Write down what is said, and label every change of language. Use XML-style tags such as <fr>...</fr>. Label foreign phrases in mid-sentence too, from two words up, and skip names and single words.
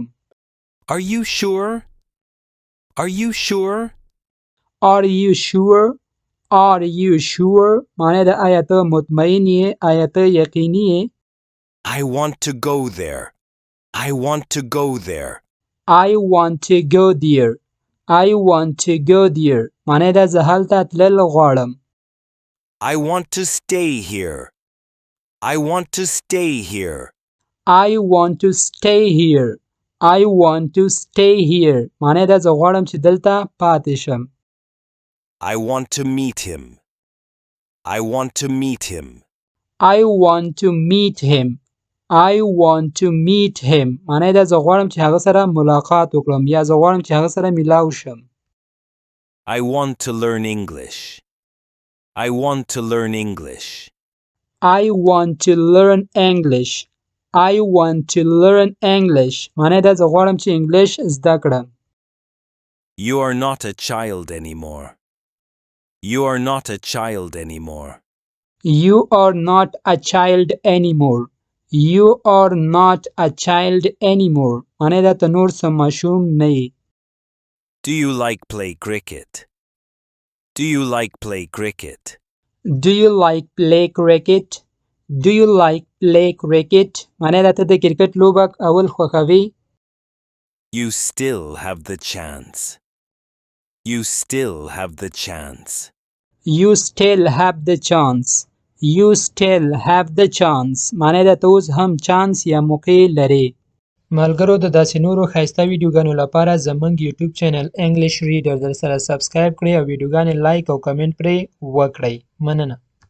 <en>Are you sure? Are you sure? Are you sure? Are you sure?</en> <ps>معنی دا آیا ته مطمئن یې آیا ته یقیني یې.</ps> <en>I want to go there. I want to go there. I want to go there. I want to go there.</en> <ps>معنی دا زه هلته تلل غواړم.</ps> <en>I want to stay here. I want to stay here. I want to stay here. I want to stay here.</en> <ps>معنی دا زه غواړم چې دلته پاتې شم.</ps> <en>I want to meet him. I want to meet him. I want to meet him. I want to meet him.</en> <ps>معنی دا زه غواړم چې هغه سره ملاقات وکړم یا زه غواړم چې هغه سره ملاو شم.</ps> <en>I want to learn English. I want to learn English. I want to learn English. I want to learn English.</en> <ps>معنی دا زه غواړم چې انګلیش زده کړم.</ps> <en>You are not a child anymore. You are not a child anymore. You are not a child anymore. You are not a child anymore.</en> <ps>معنی دا ته نور څه ماشوم نه یې.</ps> <en>Do you like play cricket? Do you like play cricket? Do you like play cricket? Do you like play cricket?</en> <ps>معنی دا ته د کرکټ لوبه اول خوښوي.</ps> <en>You still have the chance. You still have the chance. You still have the chance. You still have the chance.</en> <ps>معنی دا ته اوس هم چانس یا موقع لري. ملګرو د داسې نورو ښایسته ویډیوګانو لپاره زموږ یوټیوب چینل انګلیش ریډر در سره سبسکرایب کړئ او ویډیوګانې لایک او کمنټ پرې وکړئ. مننه.</ps>